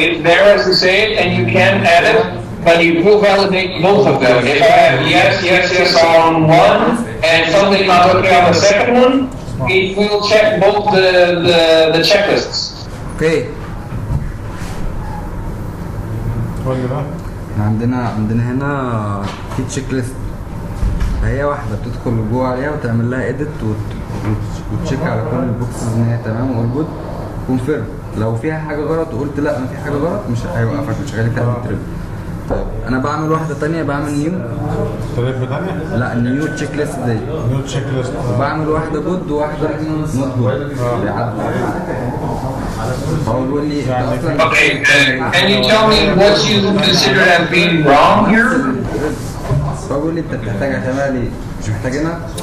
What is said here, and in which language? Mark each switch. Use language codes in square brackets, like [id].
[en] It's there as to say it, and you can add it, but you will validate both of them. If I have yes on one and something not okay on the second one, it will check both the checklists. [ar] اوكي. قول لي بقى. عندنا هنا في تشيك ليست، هي واحده بتدخل جوه عليها وتعمل لها اديت وتشيك على كل البوكسز ان هي تمام وول جود، كونفيرم. لو فيها حاجه غلط وقلت لا انا في حاجه غلط مش هيوقفك، مش هيخليك تعمل تريب. طيب انا بعمل واحده ثانيه، بعمل نيو تريب ثانيه؟ لا نيو تشيك ليست دي، نيو تشيك ليست، وبعمل واحده جود وواحده نوت جود بيعدوا. هو بيقول لي [en] Okay, can you tell me what you consider as being wrong here? [ar] هو بيقول لي انت بتحتاجها تعملها ليه؟ مش محتاجينها؟